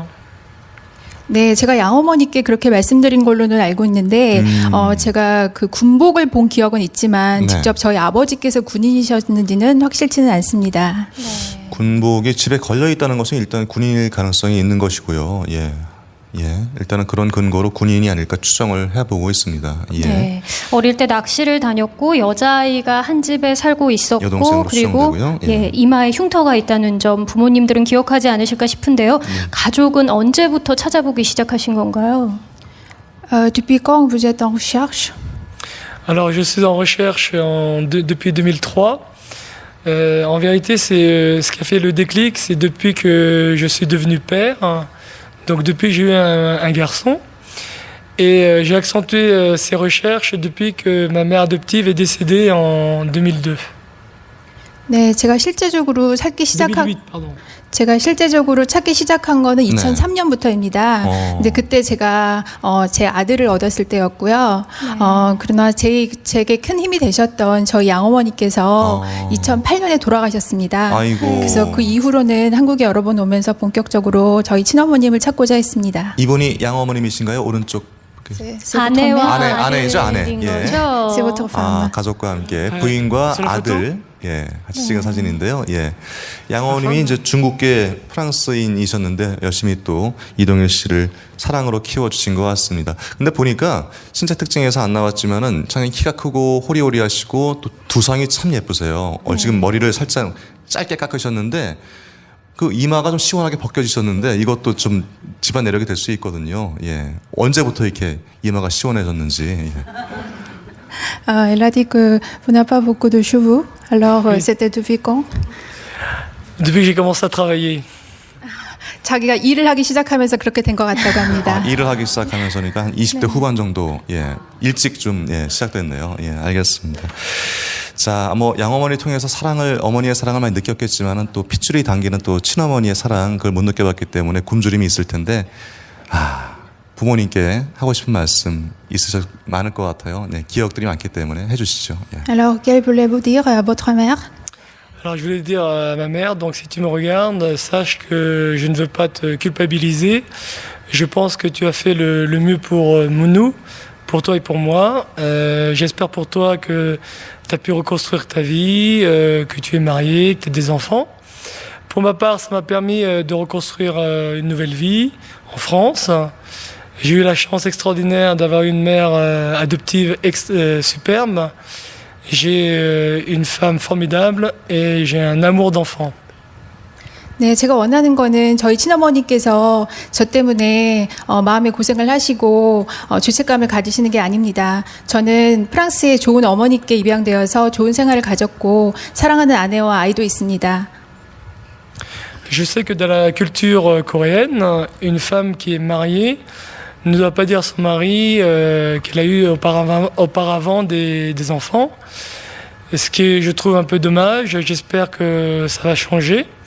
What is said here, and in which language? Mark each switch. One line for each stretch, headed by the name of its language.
Korean: Hein. 네, 제가 양어머니께 그렇게 말씀드린 걸로는 알고 있는데, 제가 그 군복을 본 기억은 있지만, 네. 직접 저희 아버지께서 군인이셨는지는 확실치는 않습니다. 군복이 집에 걸려 있다는 것은 일단 군인일 가능성이 있는 것이고요. 예. 예. 일단은 그런 근거로 군인이 아닐까 추정을 해보고 있습니다. 예. 네. 어릴 때 낚시를 다녔고 여자아이가 한 집에 살고 있었고 여동생으로 그리고 추정되고요. 예. 예, 이마에 흉터가 있다는 점 부모님들은 기억하지 않으실까 싶은데요. 가족은 언제부터 찾아보기 시작하신 건가요?
French: Depuis quand vous êtes en recherche? Alors, je suis en recherche depuis 2003. En vérité, c'est ce qui a fait le déclic, c'est depuis que je suis devenu père. Donc, depuis que j'ai eu un garçon. Et j'ai accentué ces recherches depuis que ma mère adoptive est décédée en 2002.
Korean: 네, 제가 실제적으로 찾기 시작한
French: 2008, pardon.
Korean: 제가 실제적으로 찾기 시작한 거는 2003년부터입니다. 근데 그때 제가 제 아들을 얻었을 때였고요. 그러나 제게 큰 힘이 되셨던 저희 양어머니께서 2008년에 돌아가셨습니다. 아이고. 그래서 그 이후로는 한국에 여러 번 오면서 본격적으로 저희 친어머님을 찾고자 했습니다. 이분이 양어머님이신가요? 오른쪽 아내와 아내이죠, 아내. 아들인 예. 거죠.
French: C'est votre femme.
Korean: 가족과 함께 부인과
French: sur la
Korean: 아들 같이 찍은 사진인데요. 양어머님이 이제 중국계 프랑스인이셨는데 열심히 또 이동일 씨를 사랑으로 키워주신 것 같습니다. 근데 보니까 신체 특징에서 안 나왔지만은 참 키가 크고 호리호리하시고 또 두상이 참 예쁘세요. 지금 머리를 살짝 짧게 깎으셨는데 그 이마가 좀 시원하게 벗겨지셨는데 이것도 좀 집안 내력이 될 수 있거든요. 언제부터 이렇게 이마가 시원해졌는지.
French: Elle a dit que vous n'avez pas beaucoup de cheveux. Alors, c'était depuis quand? Depuis que j'ai commencé à travailler.
Korean: 자기가 일을 하기 시작하면서 그렇게 된 것 같다고 합니다. 일을 하기 시작하면서니까 한 20대 후반 정도 일찍 좀 시작됐네요. 알겠습니다. 자, 뭐 양어머니 통해서 어머니의 사랑을 많이 느꼈겠지만은 또 핏줄이 당기는 또 친어머니의 사랑 그걸 못 느껴봤기 때문에 굶주림이 있을 텐데 부모님께 하고 싶은 말씀 많을 것 같아요. 기억들이 많기 때문에 해주시죠.
French: Alors, quel voulez-vous dire à votre mère? Alors, je voulais dire à ma mère, donc si tu me regardes, sache que je ne veux pas te culpabiliser. Je pense que tu as fait le mieux pour nous, pour toi et pour moi. J'espère pour toi que tu as pu reconstruire ta vie, que tu es marié, que tu as des enfants. Pour ma part, ça m'a permis de reconstruire une nouvelle vie en France. J'ai eu la chance extraordinaire d'avoir une mère adoptive superbe. J'ai une femme formidable et j'ai un amour d'enfant.
Korean: 네, 제가 원하는 거는 저희 친어머니께서 저 때문에 마음의 고생을 하시고 죄책감을 가지시는 게 아닙니다. 저는 프랑스의 좋은 어머니께 입양되어서 좋은 생활을 가졌고 사랑하는 아내와 아이도 있습니다.
French: Je sais que dans la culture coréenne, une femme qui est mariée ne doit pas dire à son mari qu'elle a eu auparavant des enfants. Ce qui je trouve un peu dommage. J'espère que ça va changer.